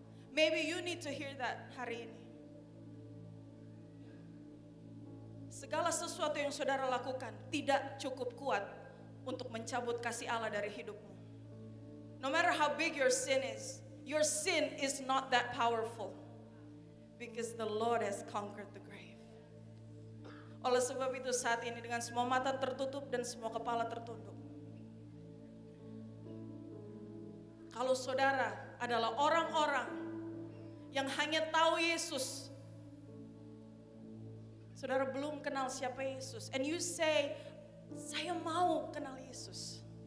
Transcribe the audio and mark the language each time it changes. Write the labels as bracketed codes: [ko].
[en] Maybe you need to hear that [id] hari ini. Segala sesuatu yang saudara lakukan tidak cukup kuat untuk mencabut kasih Allah dari hidupmu. [en] No matter how big your sin is not that powerful. Because the Lord has conquered the grave. [id] Oleh sebab itu saat ini dengan semua mata tertutup dan semua kepala tertunduk, kalau saudara adalah orang-orang yang hanya tahu Yesus, saudara belum kenal siapa Yesus, [en] and you say, [id] saya mau kenal Yesus.